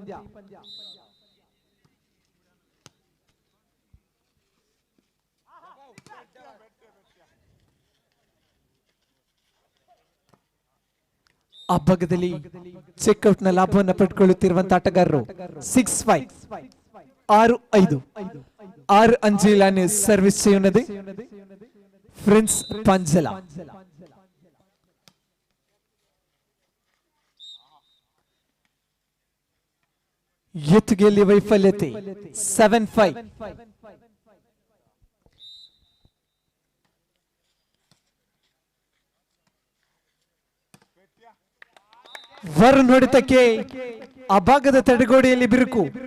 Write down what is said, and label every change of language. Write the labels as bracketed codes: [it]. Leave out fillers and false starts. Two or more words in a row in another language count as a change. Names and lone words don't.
[kn] ಆ ಭಾಗದಲ್ಲಿ ಚೆಕ್ಔಟ್ ನ ಲಾಭವನ್ನು ಪಡೆದುಕೊಳ್ಳುತ್ತಿರುವಂತಹ ಆಟಗಾರರು 6-5 6-5. [ml] 6-5 സർവീസ് ചെയ്യുന്നത് ഫ്രിൻസ് പഞ്ചല. [kn] ಎತ್ತುಗೆಯಲ್ಲಿ ವೈಫಲ್ಯತೆ 7-5. ವರುಣ್ ಹೊಡೆತಕ್ಕೆ ಆ ಭಾಗದ ತಡೆಗೋಡೆಯಲ್ಲಿ ಬಿರುಕು.